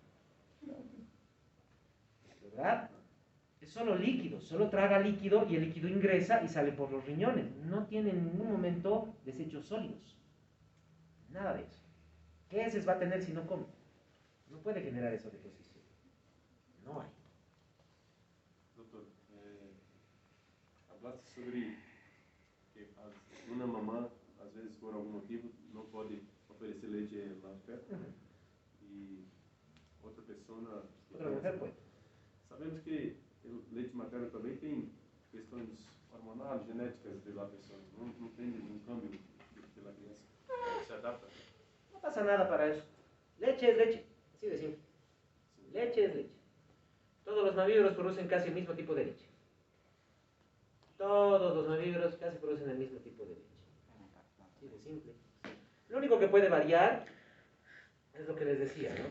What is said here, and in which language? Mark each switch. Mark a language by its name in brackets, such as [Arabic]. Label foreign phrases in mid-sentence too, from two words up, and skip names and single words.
[Spanish] ¿Verdad? Es solo líquido, solo traga líquido y el líquido ingresa y sale por los riñones. No tiene en ningún momento desechos sólidos. Nada de eso. ¿Qué heces va a tener si no come? No puede generar esa deposición. No hay. [Portuguese] Doutor, [Spanish] hablaste sobre que [Portuguese] uma mamã, às vezes por algum motivo, não pode oferecer leite ao feto e outra pessoa... [Spanish] Otra mujer puede. [Portuguese] Sabemos que o leite materno também tem questões hormonais, genéticas da pessoa. Não tem um câmbio pela criança. [Spanish] Se adapta. No pasa nada para eso. Leche es leche. Así de simple. Leche es leche. Todos los mamíferos producen casi el mismo tipo de leche. Todos los mamíferos casi producen el mismo tipo de leche. Así de simple. Lo único que puede variar es lo que les decía, ¿no?